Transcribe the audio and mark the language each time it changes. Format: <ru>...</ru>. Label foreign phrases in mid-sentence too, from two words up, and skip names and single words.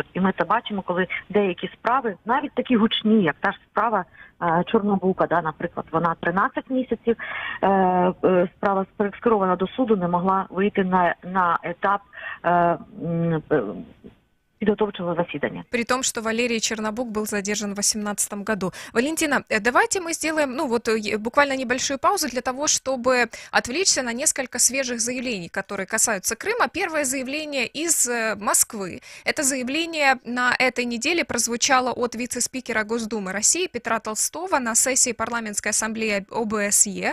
<uk>І ми це бачимо, коли деякі справи, навіть такі гучні, як та ж справа Чорнобука, наприклад, вона 13 місяців, справа скерована до суду, не могла вийти на етап підготовчого засідання.</uk> <ru>При том, что Валерий Чернобук был задержан в 2018 году. Валентина, давайте мы сделаем, буквально небольшую паузу для того, чтобы отвлечься на несколько свежих заявлений, которые касаются Крыма. Первое заявление из Москвы. Это заявление на этой неделе прозвучало от вице-спикера Госдумы России Петра Толстого на сессии парламентской ассамблеи ОБСЕ.</ru>